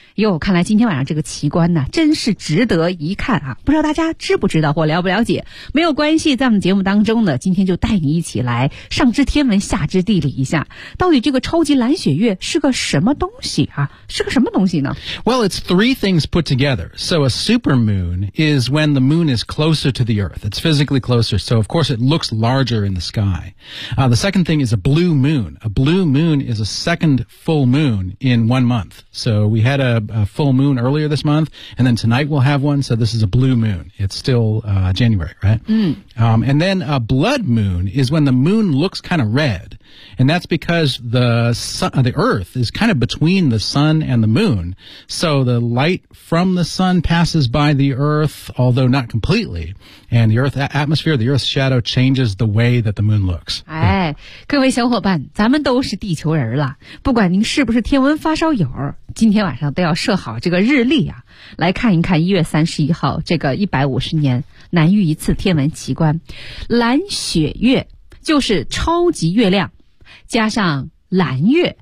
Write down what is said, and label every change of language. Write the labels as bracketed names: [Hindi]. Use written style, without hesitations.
[Chinese] 哟，看来今天晚上这个奇观呢，真是值得一看啊！不知道大家知不知道或了不了解？没有关系，在我们节目当中呢，今天就带你一起来上知天文，下知地理一下，到底这个超级蓝雪月是个什么东西啊？是个什么东西呢 [English] ？Well, it's three things put together. So a super moon is when the moon is closer to the Earth. It's physically closer, so of course it looks larger in the sky. The second thing is a blue moon. A blue moon is a second full moon in 1 month. So we had a full moon earlier this month, and then tonight we'll have one. So this is a blue moon. It's still January, right? Mm. And then a blood moon is when the moon looks kind of red. And that's because the sun, the Earth is kind of between the sun and the moon. So the light from the sun passes by the Earth, although not completely. And the Earth atmosphere, the Earth's shadow changes the way that the moon looks. [Chinese] 哎，各位小伙伴，咱们都是地球人了，不管您是不是天文发烧友，今天晚上都要设好这个日历啊，来看一看1月31号这个150年难遇一次天文奇观。蓝雪月就是超级月亮加上蓝月，